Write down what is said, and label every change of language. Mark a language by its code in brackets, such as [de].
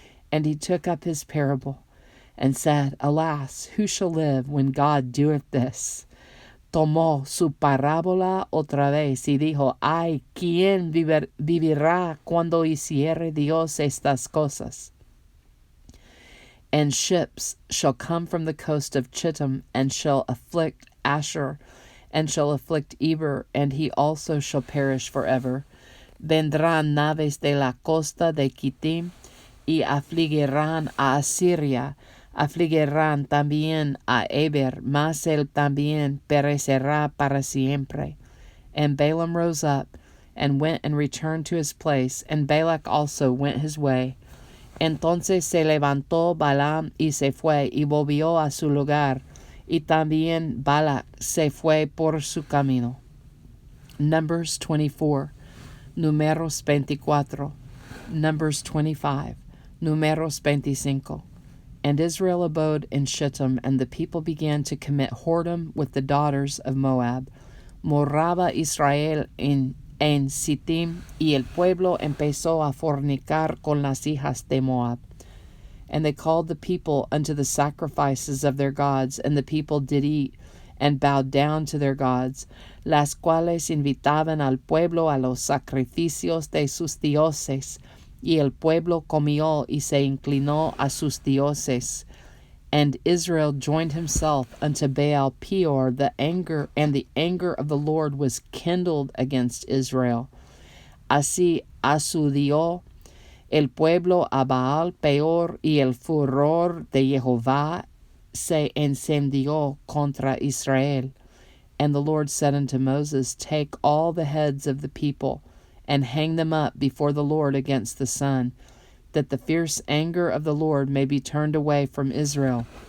[en] And he took up his parable, and said, Alas, who shall live when God doeth this? [es] Tomó su parábola otra vez y dijo, Ay, ¿quién vivirá cuando hiciere Dios estas cosas? [en] And ships shall come from the coast of Chittim, and shall afflict Asher, and shall afflict Eber, and he also shall perish forever. [es] Vendrán naves de la costa de Kittim, y afligirán a Asiria, afligirán también a Eber, mas él también perecerá para siempre. [en] And Balaam rose up, and went and returned to his place, and Balak also went his way. [es] Entonces se levantó Balaam y se fue, y volvió a su lugar, y también Balak se fue por su camino. [en] Numbers 24, Numeros 24, Numbers 25, Numeros 25. And Israel abode in Shittim, and the people began to commit whoredom with the daughters of Moab. [es] Moraba Israel en Sittim, y el pueblo empezó a fornicar con las hijas de Moab. [en] And they called the people unto the sacrifices of their gods, and the people did eat, and bowed down to their gods, [es] las cuales invitaban al pueblo a los sacrificios de sus dioses, [en] y el pueblo comió y se inclinó a sus dioses. And Israel joined himself unto Baal Peor, the anger of the Lord was kindled against Israel. [es] Así asudió el pueblo a Baal Peor, y el furor de Jehová se encendió contra Israel. [en] And the Lord said unto Moses, Take all the heads of the people, and hang them up before the Lord against the sun, that the fierce anger of the Lord may be turned away from Israel.